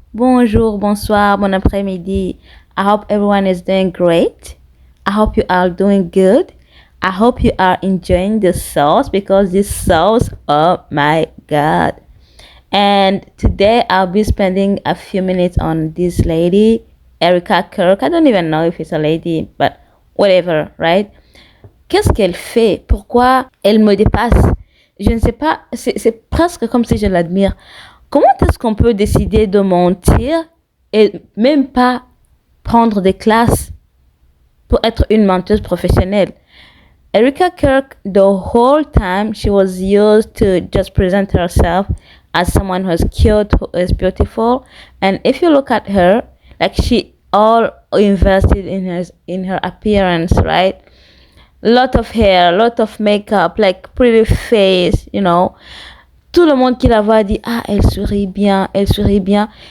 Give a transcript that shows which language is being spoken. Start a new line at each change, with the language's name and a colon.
French: Bonjour, bonsoir, bon après-midi.
English: I hope everyone is doing great. I hope you are doing good. I hope you are enjoying the sauce because this sauce, oh my god. And today I'll be spending a few minutes on this lady, Erica Kirk. I don't even know if it's a lady, but whatever, right?
French: Qu'est-ce qu'elle fait? Pourquoi elle me dépasse? Je ne sais pas, c'est presque comme si je l'admire. Comment est-ce qu'on peut décider de mentir et même pas prendre des classes pour être une menteuse professionnelle?
English: Erica Kirk, the whole time, she was used to just present herself as someone who's cute, who is beautiful. And if you look at her, like she all invested in her appearance, right? Lot of hair, lot of makeup, like pretty face, you know.
French: Tout le monde qui la voit dit, ah, elle sourit bien, elle sourit bien.